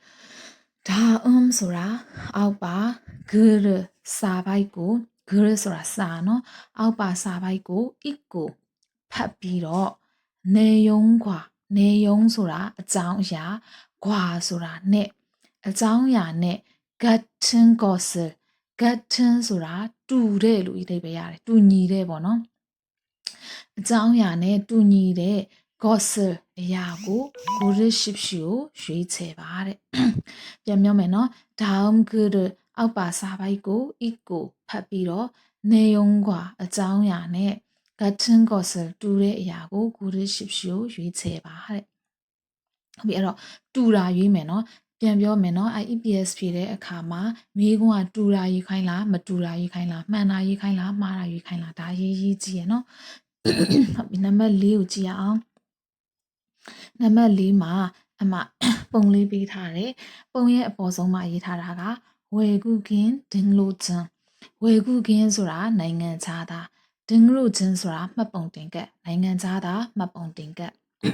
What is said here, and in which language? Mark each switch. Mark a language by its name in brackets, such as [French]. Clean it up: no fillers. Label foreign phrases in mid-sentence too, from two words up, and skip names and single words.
[Burmese] ဆိုတာအောက်ပါဂရစာပိုက်ကိုဂရဆိုတာစာနော်အောက်ပါစာပိုက်ကိုအစ်ကိုဖတ်ပြီးတော့နေယုံဆိုတာအကြောင်းအရာကွာဆိုတာနဲ့အကြောင်းအရာနဲ့ [Korean] 같은 것을 [Burmese] 같은 ဆိုတာတူတဲ့လို့အဓိပ္ပာယ်ရတယ် တူညီတဲ့ပေါ့နော်အကြောင်းအရာနဲ့တူညီတဲ့ 것을အရာကို 고르십시오 ရွေးချယ်ပါတဲ့ပြန်ပြောမယ်နော် [Korean] 다음 글을 [Burmese] အောက်ပါစာပိုက်ကို 읽고ဖတ်ပြီးတော့ 내용과အကြောင်းအရာနဲ့ [Korean] 같은 것을 [Burmese] တူတဲ့အရာကို 고르십시오 ရွေးချယ်ပါတဲ့ဟုတ်ပြီအဲ့တော့တူတာရွေးမယ်နော်ပြန်ပြောမယ်နော် EPS ဖြေတဲ့အခါမှာမိကုန်းကတူတာရေးခိုင်းလားမတူတာရေးခိုင်းလားမှန်တာရေးခိုင်းလားမှားတာရေးခိုင်းလားဒါရေးကြည့်ရနော်ဟုတ်ပြီနံပါတ်4ကိုကြည့်ရအောင်နံပါတ်4မှာအမပုံလေးပေးထားတယ်ပုံရဲ့အပေါ်ဆုံးမှာရေးထားတာက [Korean] 외국인 등록증 [Burmese] ဝေကုကင်းဆိုတာနိုင်ငံခြားသားဒင်းလို့ချင်းဆိုတာမှတ်ပုံတင်ကတ်နိုင်ငံခြားသားမှတ်ပုံတင်ကတ်